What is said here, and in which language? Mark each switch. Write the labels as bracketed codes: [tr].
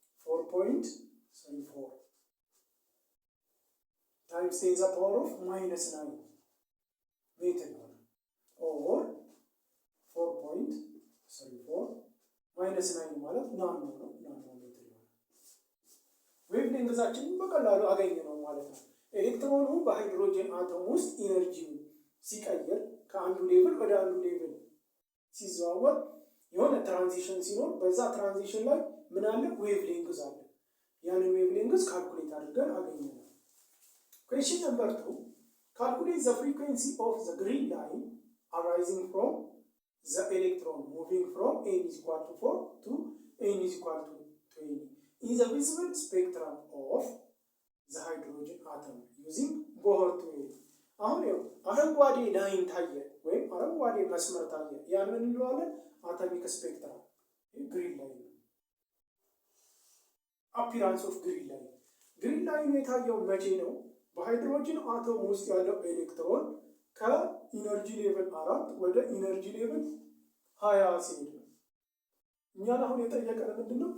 [en] 4.34 times 10 to the power of -9 [am] ሜትር ይሆናል። ኦር 4.34 -9 ማለት ናኖ ነው። ናኖ ሜትር ይሆናል። ዌቭ ሌንግዛችንን በቀላሉ አገኘ ነው ማለት ነው። ኤሌክትሮኑ በሃይድሮጅን አተም ውስጥ ኢነርጂ ሲቀየር ከአንዱ ሌቭል ወደ አንዱ ሌቭል ሲዘዋወር የሆነ ትራንዚሽን ሲኖር በዛ ትራንዚሽን ላይ ምን አለ? ዌቭ ሌንግዝ አለ። ያንን ዌቭ ሌንግዝ ካልኩሌት አድርገን አገኘነው። [en] Question number 2. Calculate the frequency of the green line arising from the electron moving from n is equal to 4 to n is equal to 20 in the visible spectrum of the hydrogen atom using Bohr theory. [am] አሁን ይኸው አረንጓዴ ላይን ታየ ወይም አረንጓዴ መስመር ታየ። ያን ምን እንለዋለን? አቶሚክ ስፔክትራ ግሪን ላይን ነው። [en] አፒራንስ ኦፍ ግሪን ላይን። [am] ግሪን ላይን የታየው መቼ ነው? በሃይድሮጅን አቶም ውስጥ ያለው ኤሌክትሮን ከኢነርጂ ሌቭል 4 ወደ ኢነርጂ ሌቭል 20 ሲሄድ ነው። እኛን አሁን የጠየቀን ምንድነው?